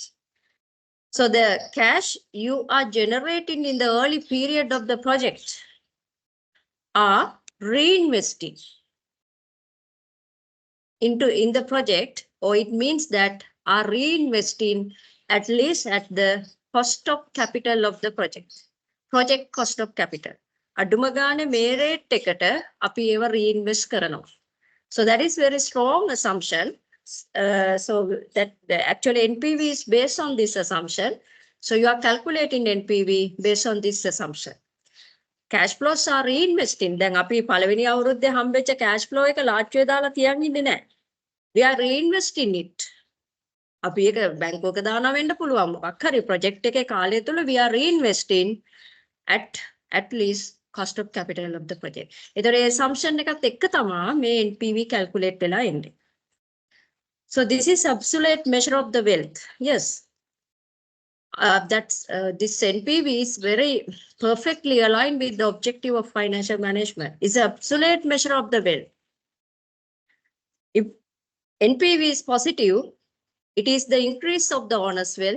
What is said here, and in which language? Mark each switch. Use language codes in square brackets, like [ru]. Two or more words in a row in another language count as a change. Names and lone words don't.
[en] So the cash you are generating in the early period of the project are reinvesting in the project, or it means that are reinvesting at least at the cost of capital of the project. Project cost of capital. [si] අඩුම ගානේ මේ rate එකට අපි ඒව reinvest කරනවා. [en] So that is very strong assumption. So that actually NPV is based on this assumption. So you are calculating NPV based on this assumption. Cash flows are reinvesting. [si] දැන් අපි පළවෙනි අවුරුද්දේ හම්බෙච්ච [en] cash flow [si] එක ලාට්චුවේ දාලා තියන් ඉන්නේ නැහැ. [en] We are reinvesting it. [si] අපි ඒක බැංකුවක දානවා වෙන්න පුළුවන්. මොකක් හරි project එකේ කාලය තුල [en] we are reinvesting at least cost of capital of the project. [si] ඒතර ඒ assumption එකත් එක්ක තමයි මේ NPV calculate වෙලා එන්නේ. [en] So this is absolute measure of the wealth. Yes. This NPV is very perfectly aligned with the objective of financial management. It's an absolute measure of the wealth. If NPV is positive, it is the increase of the owner's wealth.